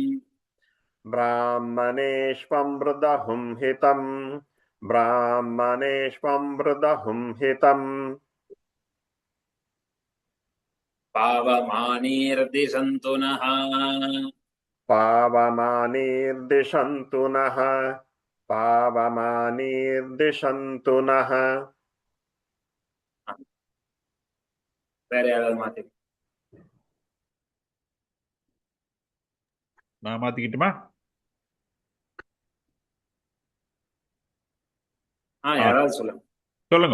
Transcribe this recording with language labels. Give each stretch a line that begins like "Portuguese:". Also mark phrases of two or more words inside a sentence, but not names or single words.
Sanskrit: ब्राह्मणेष्वमृदहुं हितम् ब्राह्मणेष्वमृदहुं हितम् पावमानीर्दिशन्तु नः पावमानीर्दिशन्तु नः पावमानीर्दिशन्तु नः
Tamil: வேற யாராவது மாத்தி நான் மாத்திக்கிட்டுமா? யாராவது சொல்லுங்க. சொல்லுங்க.